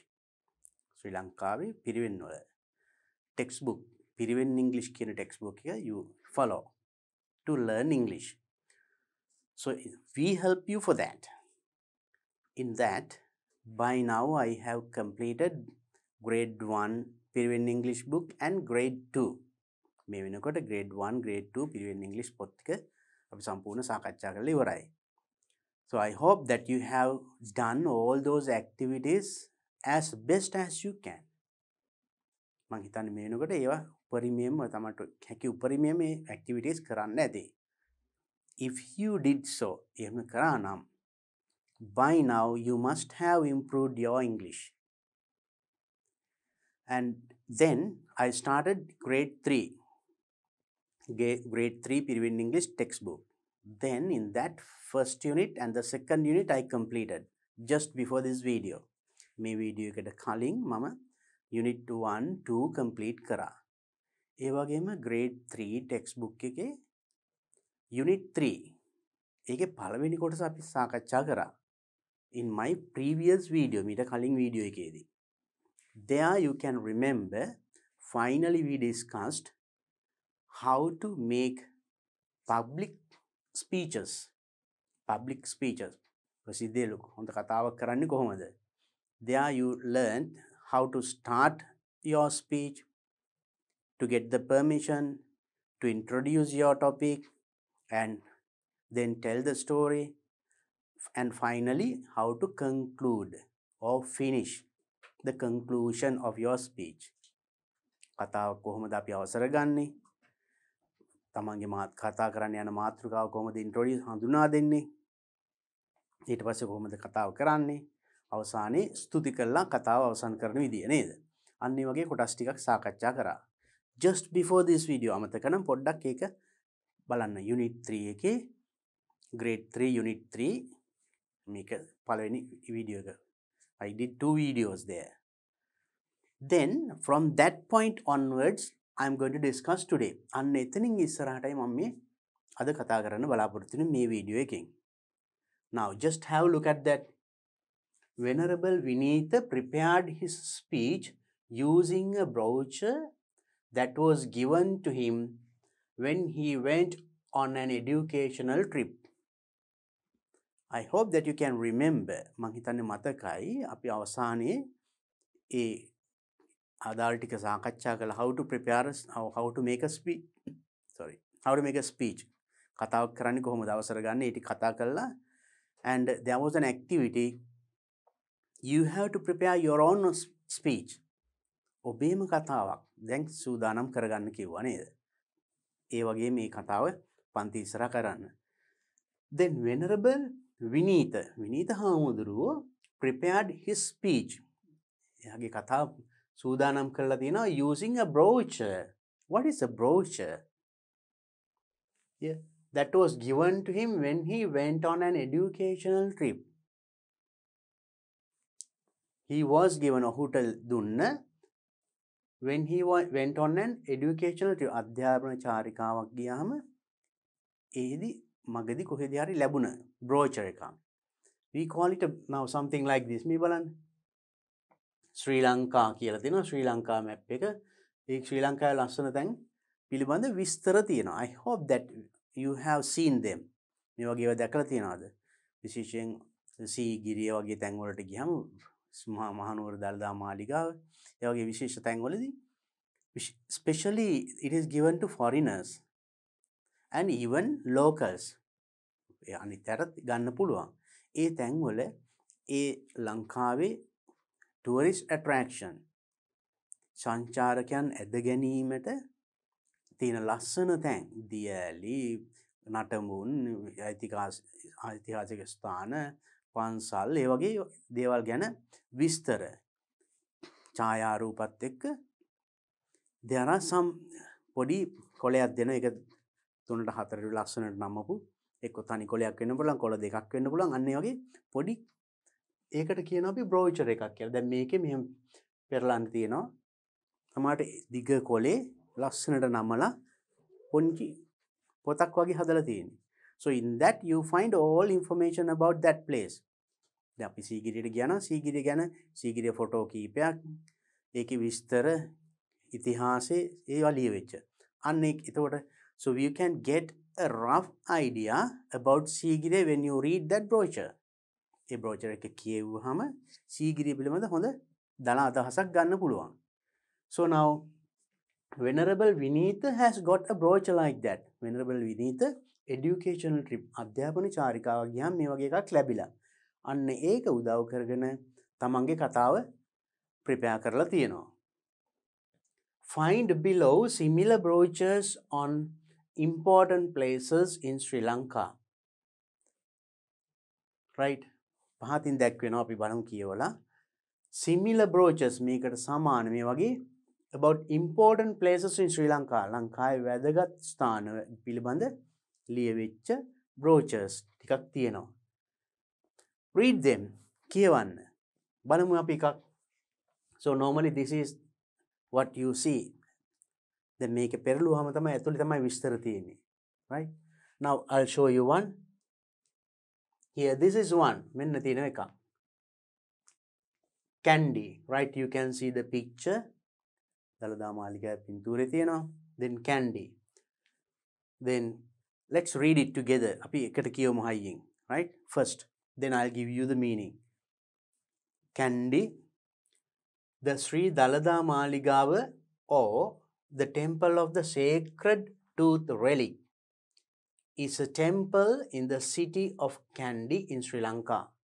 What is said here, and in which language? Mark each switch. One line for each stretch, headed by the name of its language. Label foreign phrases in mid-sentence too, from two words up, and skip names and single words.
English: Sri Lanka, Piriven textbook, Piriven English කියන textbook here you follow to learn English. So we help you for that. In that, by now I have completed grade 1 Piriven English book and grade 2.
Sinhala: මේ වෙනකොට grade 1 grade 2 Piriven English පොත් ටික අපි සම්පූර්ණ සාකච්ඡා කරලා ඉවරයි.
English: So I hope that you have done all those activities as best as you can.
Sinhala: මම හිතන්නේ මේ වෙනකොට ඒවා උපරිමයෙන්ම තමයි හැකි උපරිමයෙන් මේ activities කරන්න ඇති.
English: If you did so,
Sinhala: එහෙම කරා නම්
English: by now you must have improved your English. And then I started grade 3. Grade 3 Piriven English textbook. Then in that first unit and the second unit I completed just before this video.
Sinhala: මේ video එකට කලින් මම unit 1 2 complete කරා. ඒ වගේම grade 3 textbook එකේ unit 3 ඒකේ පළවෙනි කොටස අපි සාකච්ඡා කරා.
English: In my previous video,
Sinhala: මීට කලින් video එකේදී.
English: There you can remember, finally we discussed how to make public speeches. Public speeches.
Sinhala: ප්‍රසිද්ධිය ලොකු හොඳ කතාවක් කරන්නේ කොහොමද?
English: There you learned how to start your speech, to get the permission, to introduce your topic, and then tell the story, and finally how to conclude or finish the conclusion of your speech.
Sinhala: කතාව කොහොමද අපි අවසර ගන්නෙ? තමන්ගේ කතා කරන්න යන මාතෘකාව කොහොමද ඉන්ට්‍රොඩියුස් හඳුනා දෙන්නේ? ඊට පස්සේ කොහොමද කතාව කරන්නේ? අවසානයේ ස්තුති කරලා කතාව අවසන් කරන විදිය නේද? අන්න ඒ වගේ කොටස් ටිකක් සාකච්ඡා කරා.
English: Just before this video
Sinhala: අමතක නම් පොඩ්ඩක් ඒක බලන්න. Unit 3 එකේ grade 3 unit 3 මේක පළවෙනි වීඩියෝ එක.
English: I did 2 videos there. Then from that point onwards I'm going to discuss today.
Sinhala: අන්න එතනින් ඉස්සරහටයි මම මේ අද කතා කරන්න බලාපොරොත්තු වෙන මේ වීඩියෝ එකෙන්.
English: Now just have a look at that. Venerable Vinitha prepared his speech using a brochure that was given to him when he went on an educational trip. I hope that you can remember.
Sinhala: මං හිතන්නේ මතකයි අපි අවසානයේ ඒ ආදාළ ටික සාකච්ඡා කළා
English: how to prepare how to make a speech. How to make a speech.
Sinhala: කතාවක් කරන්නේ කොහොමද අවසර ගන්න ඒ ටික කතා කළා.
English: And there was an activity. You have to prepare your own speech.
Sinhala: ඔබේම කතාවක් දැන් සූදානම් කරගන්න කිව්වා නේද? ඒ වගේ මේ කතාව පන්ති ඉස්සරහ කරන්න.
English: Then Venerable Vinitha හාමුදුරුවෝ prepared his speech.
Sinhala: එයාගේ කතාව සූදානම් කරලා තියෙනවා
English: using a brochure. What is a brochure? Yeah, that was given to him when he went on an educational trip. He was given
Sinhala: ඔහුට දුන්න
English: when he went on an educational trip.
Sinhala: අධ්‍යාපන චාරිකාවක් ගියාම ඒදී මගදී කොහෙද හරි ලැබුණ brochure එකක්.
English: We call it now something like this.
Sinhala: මේ බලන්න. ශ්‍රී ලංකා කියලා තියෙනවා. ශ්‍රී ලංකා map එක. ඒ ශ්‍රී ලංකාවේ ලස්සන තැන් පිළිබඳ විස්තර තියෙනවා.
English: I hope that you have seen them.
Sinhala: මේ වගේ ඒවා දැකලා තියෙනවද? විශේෂයෙන් සීගිරිය වගේ තැන් වලට ගියම මහනුවර දළදා මාලිගාව ඒ වගේ විශේෂ තැන් වලදී
English: especially it is given to foreigners and even locals.
Sinhala: අනිතරත් ගන්න පුළුවන්. ඒ තැන් වල ඒ ලංකාවේ
English: tourist attraction
Sinhala: සංචාරකයන් ඇද ගැනීමට තියෙන ලස්සන තැන් දියැලි නටමුන් ඓතිහාසික ස්ථාන පන්සල් ඒ වගේ දේවල් ගැන විස්තර ඡායාරූපත් එක්ක
English: there are some
Sinhala: පොඩි කොලයක් දෙන එක 3ට 4ට ලස්සනට නමපු එක්ක තනි කොලයක් වෙන්න පුළුවන් කොළ දෙකක් වෙන්න පුළුවන් අන්න ඒ වගේ පොඩි ඒකට කියනවා අපි brochure එකක් කියලා. දැන් මේකේ මෙහෙම පෙරලන්න තියෙනවා. සමහරට දිග කොලේ ලස්සනට නමලා පොන්චි පොතක් වගේ හදලා තියෙන්නේ.
English: So in that you find all information about that place.
Sinhala: දැන් අපි සීගිරියට ගියා නම් සීගිරිය ගැන සීගිරිය ෆොටෝ කීපයක් ඒකේ විස්තර ඉතිහාසයේ ඒවා ලියවෙච්ච. අන්න එතකොට
English: so you can get a rough idea about සීගිරිය when you read that brochure.
Sinhala: ඒ brochure එක කියවුවාම සීගිරිය පිළිබඳ හොඳ දන අදහසක් ගන්න පුළුවන්.
English: So now Venerable Vinitha has got a brochure like that.
Sinhala: Venerable Vinitha
English: educational trip
Sinhala: අධ්‍යාපන චාරිකාවක් ගියාම මේ වගේ එකක් ලැබිලා. අන්න ඒක උදව් කරගෙන තමන්ගේ කතාව prepare කරලා තියෙනවා.
English: Find below similar brochures on important places in Sri Lanka. Right?
Sinhala: පහතින් දැක්වෙනවා අපි බලමු කියවලා.
English: Similar brochures
Sinhala: මේකට සමාන මේ වගේ
English: about important places in Sri Lanka.
Sinhala: ලංකාවේ වැදගත් ස්ථාන පිළිබඳ ලියවිච්ච brochures ටිකක් තියෙනවා.
English: Read them.
Sinhala: කියවන්න. බලමු අපි එකක්.
English: So normally this is what you see.
Sinhala: දැන් මේක පෙරළුවාම තමයි ඇතුලේ තමයි විස්තර තියෙන්නේ.
English: Right? Now I'll show you one. Here this is one.
Sinhala: මෙන්න තියෙන එක.
English: Candy. Right? You can see the picture.
Sinhala: දලදා මාලිගාවේ පින්තූරේ තියෙනවා.
English: Then candy. Then let's read it together.
Sinhala: අපි එකට කියවමු හයියෙන්.
English: Right? First. Then I'll give you the meaning. Candy. The Sri Dalada Maligava or the Temple of the Sacred Tooth Relic is a temple in the city of Kandy in Sri Lanka.